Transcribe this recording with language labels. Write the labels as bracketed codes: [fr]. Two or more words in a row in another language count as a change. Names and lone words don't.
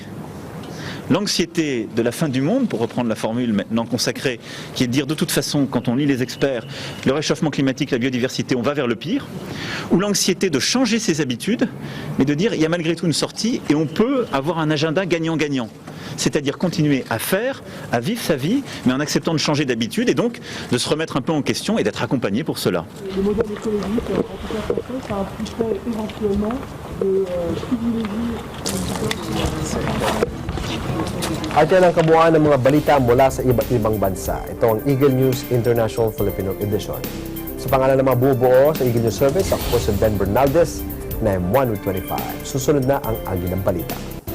[fr] L'anxiété de la fin du monde, pour reprendre la formule maintenant consacrée, qui est de dire de toute façon, quand on lit les experts, le réchauffement climatique, la biodiversité, on va vers le pire, ou l'anxiété de changer ses habitudes, mais de dire il y a malgré tout une sortie et on peut avoir un agenda gagnant-gagnant. C'est-à-dire continuer à faire, à vivre sa vie, mais en acceptant de changer d'habitude et donc de se remettre un peu en question et d'être accompagné pour cela. Le modèle écologique, en tout cas français, ça impliquerait éventuellement de privilégier [tl] At yan ang kabuuan ng mga balita mula sa iba't ibang bansa. Ito ang Eagle News International Filipino Edition. Sa pangalan ng mga bubuo sa Eagle News Service, ako po si Ben Bernaldez na [en] M1 with 25. [tl] Susunod na ang agi ng balita.